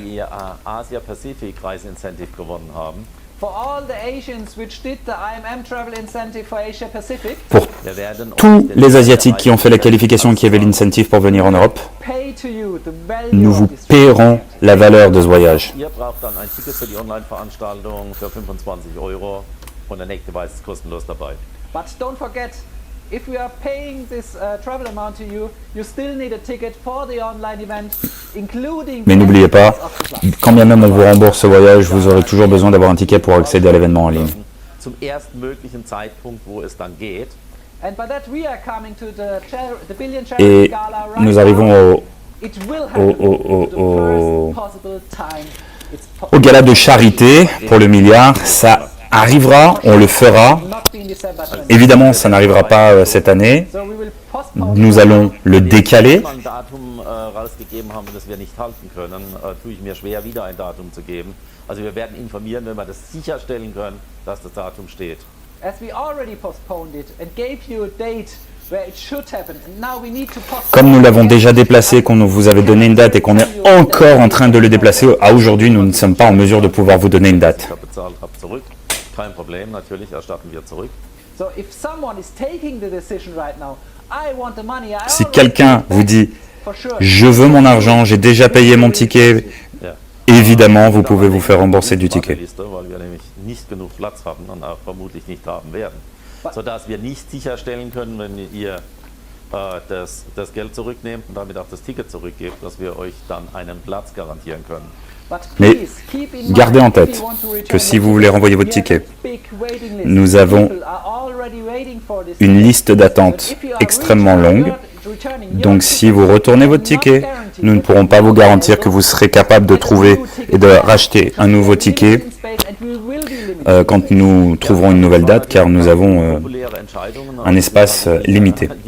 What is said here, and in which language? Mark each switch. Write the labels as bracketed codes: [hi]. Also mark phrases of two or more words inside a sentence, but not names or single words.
[fr] Pour tous les Asiatiques qui ont fait la qualification, qui avaient l'incentive pour venir en Europe, nous vous paierons la valeur de ce voyage. [en] If we are paying this travel amount to you, you still need a ticket for the online event, including. [fr] Mais n'oubliez pas, quand bien même on vous rembourse ce voyage, vous aurez toujours besoin d'avoir un ticket pour accéder à l'événement en ligne. [de] Zum erstmöglichen Zeitpunkt, wo es dann geht. [en] And by that we are coming to the Billion Charity [fr] Et [en] Gala right [fr] nous [en] now. [fr] arrivons [en] It will happen the first possible time. [fr] au gala de charité pour le milliard. Ça arrivera, on le fera. Évidemment, ça n'arrivera pas cette année. Nous allons le décaler. [de] Also wir werden informieren, wenn wir das sicherstellen können, dass das Datum steht. [en] As we already postponed it and gave you a date where it should happen, and now we need to postpone. [fr] Comme nous l'avons déjà déplacé, qu'on vous avait donné une date et qu'on est encore en train de le déplacer, à aujourd'hui, nous ne sommes pas en mesure de pouvoir vous donner une date. [de] Kein Problem, natürlich erstatten wir zurück. [en] So if someone is taking the decision right now, I want the money. [fr] Si quelqu'un vous dit « Je veux mon argent, j'ai déjà payé mon ticket », évidemment, vous pouvez vous faire rembourser du ticket. [de] Weil wir nämlich nicht genug Platz haben und auch vermutlich nicht haben werden. Sodass wir nicht sicherstellen können, wenn ihr das Geld zurücknehmt und damit auch das Ticket zurückgebt, dass wir euch dann einen Platz garantieren können. [fr] Mais gardez en tête que si vous voulez renvoyer votre ticket, nous avons une liste d'attente extrêmement longue. Donc si vous retournez votre ticket, nous ne pourrons pas vous garantir que vous serez capable de trouver et de racheter un nouveau ticket quand nous trouverons une nouvelle date, car nous avons un espace limité.